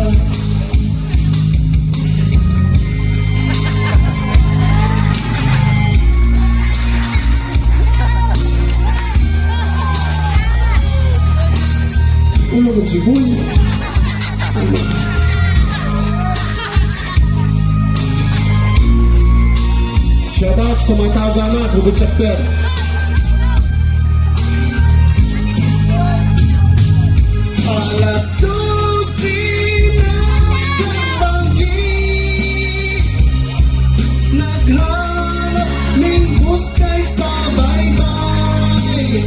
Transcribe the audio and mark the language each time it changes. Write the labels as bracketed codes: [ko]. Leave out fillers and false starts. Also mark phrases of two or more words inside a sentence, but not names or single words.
[bik] Ulo ng sibol. [en] Shout out [bik] sa mga tawag na Kubit Chapter. Alas 12 na kabanggi, naghanap ng buskay sa baybay.